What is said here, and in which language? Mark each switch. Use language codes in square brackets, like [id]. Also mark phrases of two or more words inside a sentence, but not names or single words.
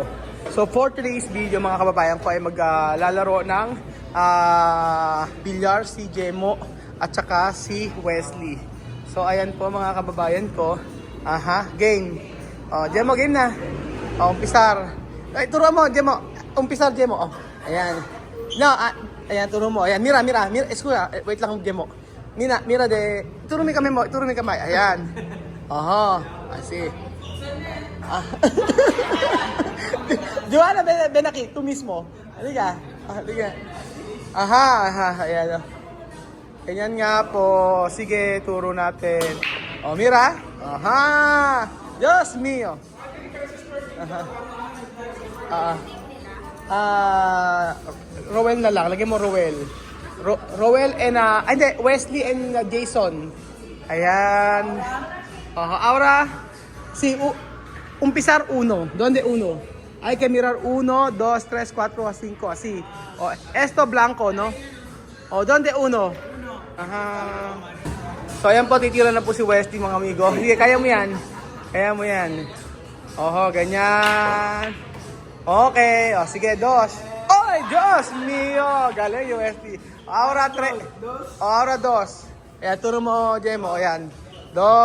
[en] So for today's video [tl] mga kababayan ko ay maglalaro ng bilyar si Jemo at saka si Wesley. So ayan po mga kababayan ko. Game. Jemo, game na. Umpisar. Ay, turuan mo, Jemo. Umpisar, Jemo. Ayan. No, ayan, turo mo. Ayan, mira. Eskuya, wait lang, Jemo. [es] Mira de, [tl] turo mi kamay. Ayan. [en] I see. [es] Joanna, ven aquí, tú mismo. [tl] Halika. Ayan. Ganyan nga po. Sige, turo natin. [es] Mira. Dios mío. [tl] Rowel na lang. Lagyan mo Rowel. Rowel and hindi, Wesley and Jason. Ayan. [cbk] Ahora si umpisar uno. Donde uno? Hay que mirar 1, 2, 3, 4, 5 así. Esto blanco, no? Donde uno? [tl] So ayan po, titira na po si Wesley mga amigo. Sige, kaya mo yan. Ganyan. Okay, sige, 2. Ay, [es] Diyos mio! [tl] Galing, USD. [cbk] Ahora 3. Ahora 2. [tl] Ayan, turo mo, Jemo. Ayan. 2.